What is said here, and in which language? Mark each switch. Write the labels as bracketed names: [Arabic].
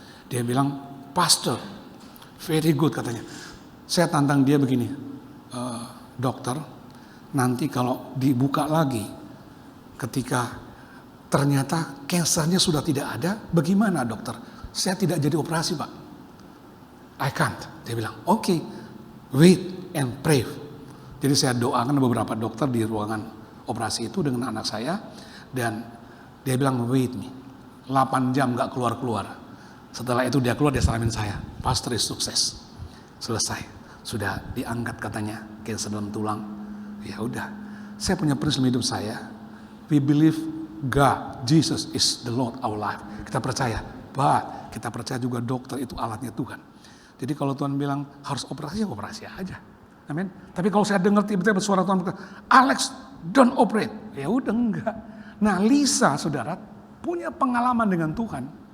[Indonesian] Dia bilang, [English] "Pastor, very good," [Indonesian] katanya. Saya tantang dia begini, "Dokter, nanti kalau dibuka lagi, ketika ternyata kansernya sudah tidak ada, bagaimana dokter? Saya tidak jadi operasi, Pak." [English] "I can't." [Indonesian] Dia bilang, [English] "Oke, wait and pray." [Indonesian] Jadi saya doakan beberapa dokter di ruangan operasi itu dengan anak saya. Dan dia bilang, [English] "Wait me." [Indonesian] 8 jam gak keluar-keluar. Setelah itu dia keluar, dia salamin saya. "Pastor is sukses. Selesai. Sudah diangkat," katanya, kanker dalam tulang. Ya udah. Saya punya prinsip hidup saya. [English] We believe God, Jesus is the Lord our life. [Indonesian] Kita percaya. But kita percaya juga dokter itu alatnya Tuhan. Jadi kalau Tuhan bilang harus operasi, ya operasi aja. Amin. Tapi kalau saya dengar tiba-tiba suara Tuhan berkata, "Alex, [English] don't operate." [Indonesian] Ya udah enggak. Nah, Lisa, saudara, punya pengalaman dengan Tuhan.